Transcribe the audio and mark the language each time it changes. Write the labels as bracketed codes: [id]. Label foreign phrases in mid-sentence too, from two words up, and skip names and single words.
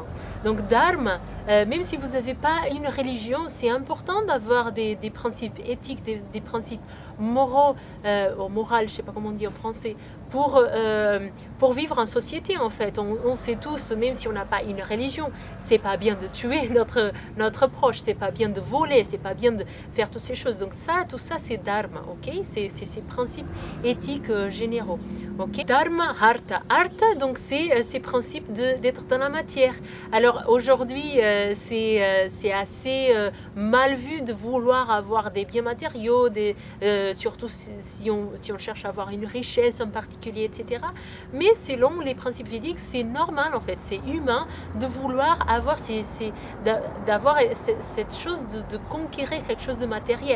[fr] Donc dharma, même si vous n'avez pas une religion, c'est important d'avoir des principes éthiques, des principes moraux, moral, je ne sais pas comment on dit en français, pour vivre en société en fait. On sait tous, même si on n'a pas une religion, c'est pas bien de tuer notre proche, c'est pas bien de voler, c'est pas bien de faire toutes ces choses. Donc tout ça c'est dharma, ok? C'est ces principes éthiques généraux, ok? Dharma, artha. Artha, donc c'est ces principes d'être dans la matière. Alors aujourd'hui, c'est assez mal vu de vouloir avoir des biens matériaux, surtout si on cherche à avoir une richesse en particulier, etc. Mais selon les principes védiques, c'est normal en fait, c'est humain de vouloir avoir d'avoir cette chose de conquérir quelque chose de matériel.